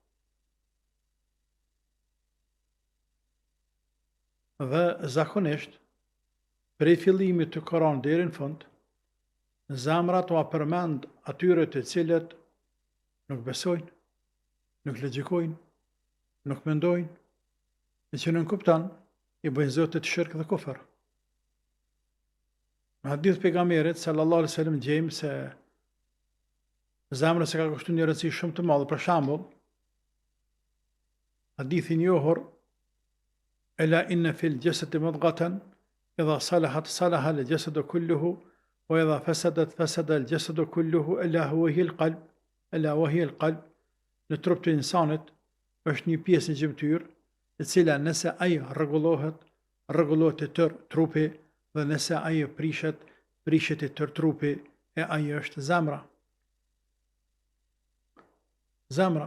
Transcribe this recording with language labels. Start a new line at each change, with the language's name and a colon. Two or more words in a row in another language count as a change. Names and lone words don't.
Albanian: Dhe zakonisht, prej fillimit të Kur'an deri në fund, zemrat u përmend atyre të cilët nuk besojnë, nuk logjikojnë, nuk mendojnë, e që nuk kupton, i bëjnë Zotit shirk dhe kufër. Në hadith pejgamberit
Arabic: صلى الله عليه وسلم
Albanian: gjejmë se zemra se ka kushtuar një rëndësi shumë të madhe. Për shembull, hadithi i njohur
Arabic: ألا إن في الجسد مضغة إذا صلحت صلح الجسد كله وإذا فسدت فسد الجسد كله ألا هو هي القلب.
Albanian: Në trup të insanit është një pjesë në gjymtyr, e cila nëse ai rregullohet e tërë trupi, dhe nëse ai prishet e tërë trupi, e ai është zemra. Zemra.